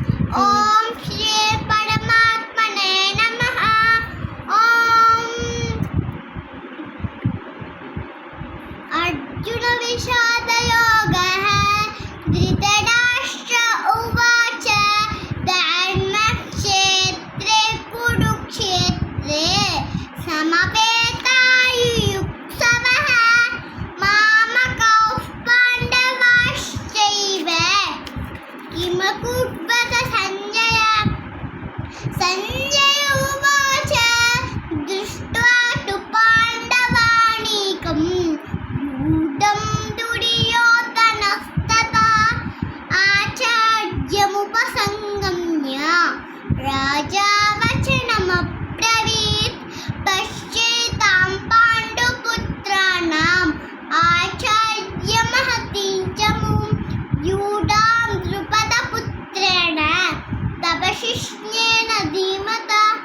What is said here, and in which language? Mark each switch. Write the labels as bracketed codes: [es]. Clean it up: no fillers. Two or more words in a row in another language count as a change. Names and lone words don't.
[sa] ఓం శ్రీ పరమాత్మనే నమః. ఓం అర్జున విషాదయోగః. ధృతరాష్ట్ర ఉవాచ ధర్మక్షేత్రే కురుక్షేత్రే సమవేతాయుయుత్సవః మామకౌః పాండవాశ్చైవ కిమకుర్వత సంజయ. సంజయ ఉవాచ దృష్ట్వా తు పాండవానీకం యూఢం దుర్యోధనస్తథా ఆచార్యముపసంగమ్య రాజా వచనమబ్రవీత్ పశ్యేతాం పాండుపుత్రాణాం ఆచార్యమహతిం చ యూఢాం ద్రుపదపుత్రేణ తవ శిష్యేన ధీమతా.